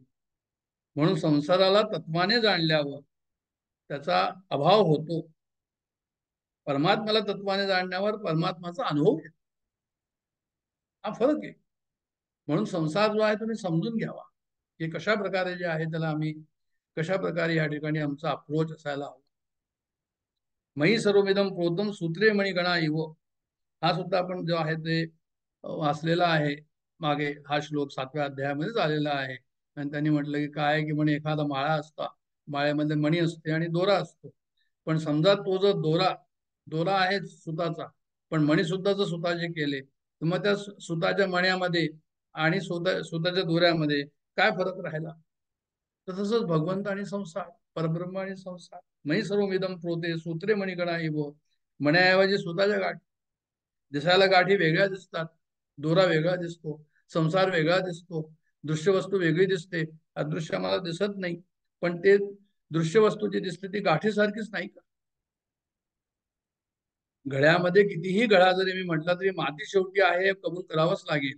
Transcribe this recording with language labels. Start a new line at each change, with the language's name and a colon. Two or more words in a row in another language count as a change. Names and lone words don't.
Marathi: म्हणून संसाराला तत्वाने जाणल्यावर त्याचा अभाव होतो. परमात्म्याला तत्वाने जाणण्यावर परमात्माचा अनुभव येतो. हा फरक आहे. म्हणून संसार जो आहे तुम्ही समजून घ्यावा की कशा प्रकारे जे आहे त्याला आम्ही कशा प्रकारे या ठिकाणी आमचा अप्रोच असायला हवा.
Sanskrit: मयी सर्वमिदं प्रोतं सूत्रे मणिगणा इव,
Marathi: हा सुद्धा आपण जो आहे ते वाचलेला आहे मागे. हा श्लोक 7व्या अध्यायामध्येच आलेला आहे. आणि त्यांनी म्हटलं की काय की म्हणे एखादा माळा असता, माळ्यामध्ये मणी असते आणि दोरा असतो. पण समजा तो जर दोरा आहे सुताचा, पण मणी सुद्धा जर सुताचे केले तर मग त्या सुताच्या मण्यामध्ये आणि सुताच्या दोऱ्यामध्ये काय फरक राहिला. तर तसंच भगवंत आणि संसार, परब्रह्म आणि संसार.
Sanskrit: मयी सर्वमिदं प्रोते सूत्रे मणिगणा इव,
Marathi: मण्याऐवजी सुताच्या गाठी. दिसायला गाठी वेगळ्या दिसतात, दोरा वेगळा दिसतो, संसार वेगळा दिसतो, दृश्य वस्तू वेगळी दिसते, अदृश्य आम्हाला दिसत नाही. पण ते दृश्य वस्तू जी दिसते ती गाठीसारखीच नाही का. घड्यामध्ये कितीही घडा जरी मी म्हटलं तरी माती शेवटी आहे हे कबूल करावंच लागेल.